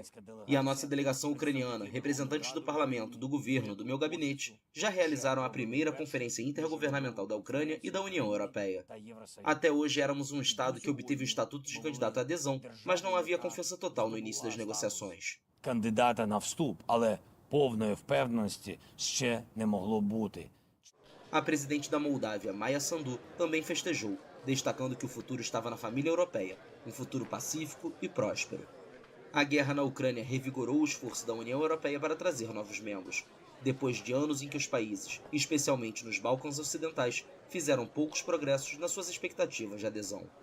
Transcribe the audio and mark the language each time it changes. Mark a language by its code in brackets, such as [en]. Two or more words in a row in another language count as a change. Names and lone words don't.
[pt] E a nossa delegação ucraniana, representantes do parlamento, do governo, do meu gabinete, já realizaram a primeira conferência intergovernamental da Ucrânia e da União Europeia. Até hoje éramos um Estado que obteve o estatuto de candidato à adesão, mas não havia confiança total no início das negociações. [uk] Кандидата на вступ, але повної впевненості ще не могло бути. [pt] A presidente da Moldávia, Maia Sandu, também festejou, destacando que o futuro estava na família europeia, um futuro pacífico e próspero. A guerra na Ucrânia revigorou o esforço da União Europeia para trazer novos membros, depois de anos em que os países, especialmente nos Balcãs Ocidentais, fizeram poucos progressos nas suas expectativas de adesão.